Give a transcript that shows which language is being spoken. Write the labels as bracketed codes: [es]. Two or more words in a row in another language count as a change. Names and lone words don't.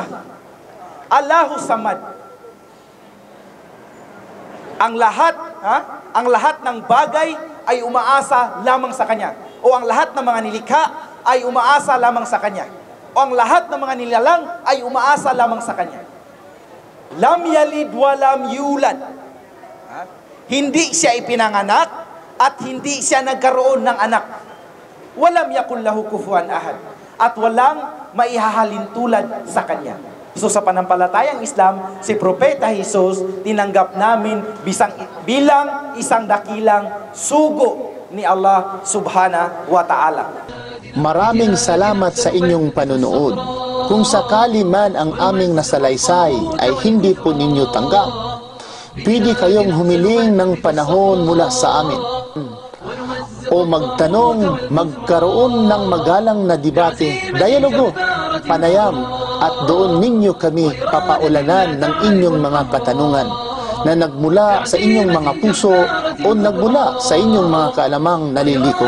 [ar] الله الصمد. [tl] Ang lahat ng bagay ay umaasa lamang sa Kanya. O ang lahat ng mga nilikha ay umaasa lamang sa Kanya. O ang lahat ng mga nilalang ay umaasa lamang sa Kanya. [ar] لم يلد ولم يولد. [tl] Hindi siya ipinanganak at hindi siya nagkaroon ng anak. [ar] ولم يكن له كفوا أحد. [tl] At walang maihahalin tulad sa Kanya. So sa panampalatayang Islam, si Propeta Jesus tinanggap namin bilang isang dakilang sugo ni Allah [ar] سبحانه وتعالى. [tl] Maraming salamat sa inyong panunood. Kung sakali man ang aming nasalaysay ay hindi po ninyo tanggap, pwede kayong humiling ng panahon mula sa amin o magtanong, magkaroon ng magalang na debate, dialogo, panayam, at doon ninyo kami papaulanan ng inyong mga katanungan na nagmula sa inyong mga puso o nagmula sa inyong mga kaalamang nalilikom.